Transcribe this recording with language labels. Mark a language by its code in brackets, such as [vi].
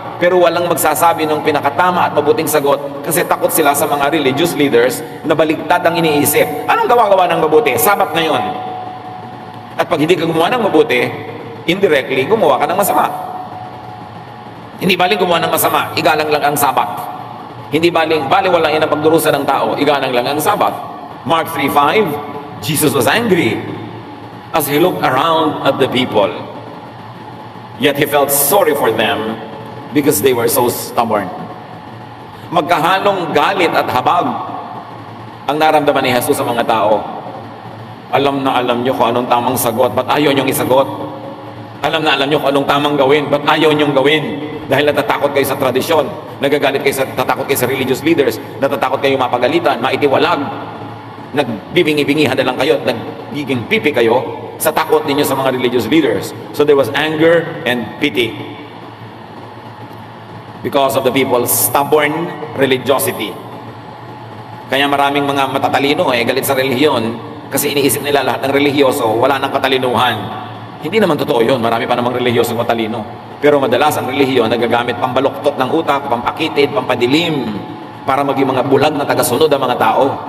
[tl] Pero walang magsasabi ng pinakatama at mabuting sagot kasi takot sila sa mga religious leaders na baligtad ang iniisip. Anong gawa ng mabuti? Sabbath ngayon. At pag hindi ka gumawa ng mabuti, indirectly, gumawa ka ng masama. Hindi baling gumawa ng masama, igalang lang ang Sabbath. Hindi baling baliwala yan ang pagdurusa ng tao, igalang lang ang Sabbath. [en] Mark 3:5, Jesus was angry as he looked around at the people. Yet he felt sorry for them because they were so stubborn. [tl] Magkahalong galit at habag ang naramdaman ni Jesus sa mga tao. Alam na alam nyo kung anong tamang sagot, ba't ayaw nyong isagot? Alam na alam nyo kung anong tamang gawin, ba't ayaw nyong gawin? Dahil natatakot kayo sa tradisyon, natatakot kayo sa religious leaders, natatakot kayo mapagalitan, maitiwalag, nagbibingi-bingihan na lang kayo, nagiging pipi kayo sa takot ninyo sa mga religious leaders. [en] So there was anger and pity because of the people's stubborn religiosity. [tl] Kaya maraming mga matatalino galit sa relihiyon kasi iniisip nila lahat ng relihiyoso wala nang katalinuhan. Hindi naman totoo yun. Marami pa namang relihiyoso matalino. Pero madalas ang relihiyon nagagamit pambaluktot ng utak, pampakitid, pampadilim para maging mga bulag na tagasunod ang mga tao.